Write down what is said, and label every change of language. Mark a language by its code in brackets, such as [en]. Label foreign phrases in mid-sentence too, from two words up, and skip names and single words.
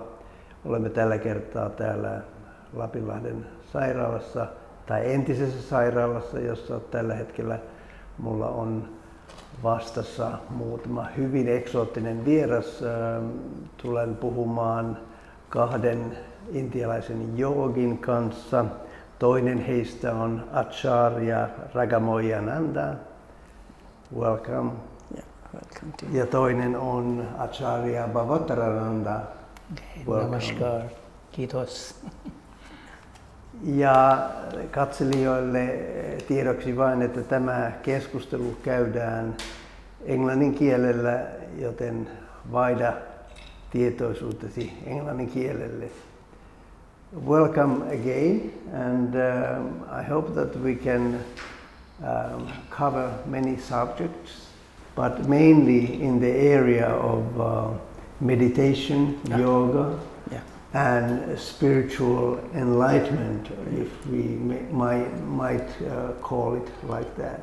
[fi] Olemme tällä kertaa täällä Lapinlahden sairaalassa tai entisessä sairaalassa, jossa tällä hetkellä mulla on vastassa muutama hyvin eksoottinen vieras. Tulen puhumaan kahden intialaisen joogin kanssa. Toinen heistä on Acharya Ragmayananda. [en] Welcome. Yeah, welcome to you. [fi] Ja toinen on Dada Bhavottarananda. Namaskar. Kiitos. Ja katselijoille tiedoksi vain, että tämä keskustelu käydään englannin kielellä, joten vaihda tietoisuutesi englannin kielelle. [en] Welcome again, and I hope that we can cover many subjects, but mainly in the area of meditation, yoga, and spiritual enlightenment, if we might call it like that.